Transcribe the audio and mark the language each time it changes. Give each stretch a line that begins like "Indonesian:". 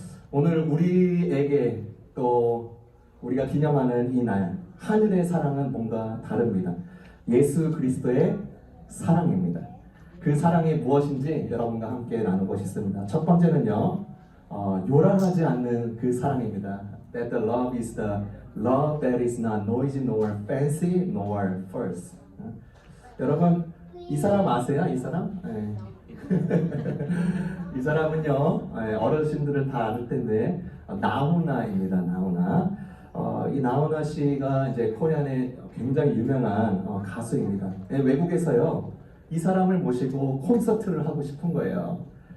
Korean: 오늘 우리에게 또 우리가 기념하는 이 날, 하늘의 사랑은 뭔가 다릅니다. 예수 그리스도의 사랑입니다. 그 사랑이 무엇인지 여러분과 함께 나누고 싶습니다. 첫 번째는요, 요란하지 않는 그 사랑입니다.
English: That the love is the love that is not noisy, nor fancy, nor false.
Korean: 여러분, 이 사람 아세요? 이 사람? 네. 이 사람은요, 어르신들은 다 아는 텐데, 나훈아입니다. 나훈아. 이 나훈아 씨가 이제 코리안의 굉장히 유명한 가수입니다. 외국에서요, 이 사람을 모시고 콘서트를 하고 싶은 거예요.